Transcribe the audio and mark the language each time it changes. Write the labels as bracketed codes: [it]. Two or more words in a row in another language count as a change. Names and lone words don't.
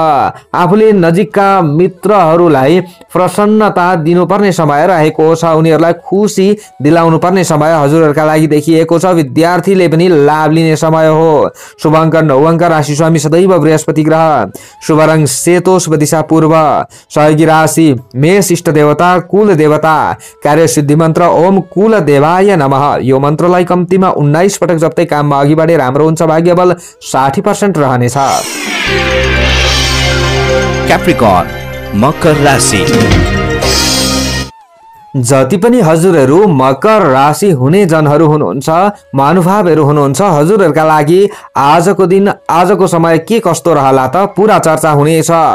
[ne] आफूले नजिकका मित्रहरूलाई प्रसन्नता दिनुपर्ने समय रहेको छ। उनीहरूलाई खुसी दिलाउनु पर्ने समय हजुरहरूका लागि देखिएको छ। विद्यार्थीले पनि लाभ लिने समय हो। शुभ अङ्क 9 अङ्क। राशि स्वामी सदैव बृहस्पति ग्रह। शुभ रङ सेतो। शुभ दिशा पूर्व। सहयोगी राशि मेष। इष्ट देवता कुल देवता। कार्य सिद्धि मन्त्र [sa] ओम कुल देवाय नमः। [ne] यो मन्त्रलाई कम्तीमा 19 पटक जप्दै काममा अघि बढे राम्रो हुन्छ। भाग्यबल 60% रहनेछ। क्याप्रिकर्न मकर राशि। जति पनि हजुरहरू मकर राशि हुने जनहरू हुनुहुन्छ, महानुभावहरू हुनुहुन्छ, हजुरहरूका लागि आजको दिन आजको समय के कस्तो रहला त पूरा चर्चा हुनेछ।